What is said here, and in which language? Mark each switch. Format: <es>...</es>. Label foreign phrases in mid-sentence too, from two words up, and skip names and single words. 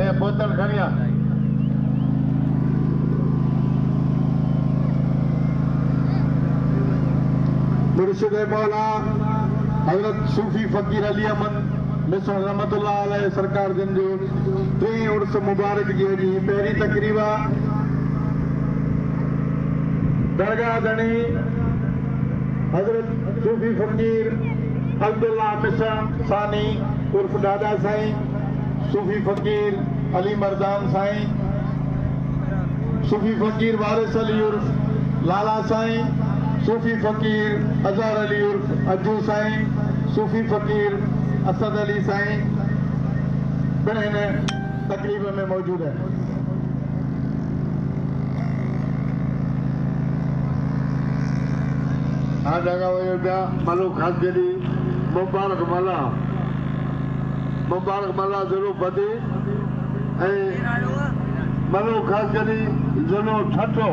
<sd>बोतल खड़िया मुर्शिद मौला हजरत सूफी फकीर अली अहमद मिसन</sd> <ar>رحمة الله عليه</ar> <sd>सरकार जन जो 3 उर्स मुबारक जी जी पहली तकरीबा दरगाह दणी हजरत सूफी फकीर अब्दुल्ला मिसन सानी उर्फ दादा साईं सूफी फकीर अली मर्दान साईं सूफी फकीर वारिस अली उर्फ लाला साईं सूफी फकीर अजहर अली उर्फ अज्जू साईं सूफी फकीर असद अली साईं पिण हिन तकरीब में मौजूद है। हाँ जगह वही पिया मलो ख़ास जॾी मुबारक मला ज़रूर बदी ऐं मलो ख़ास जॾी ज़रूर ठठो</sd>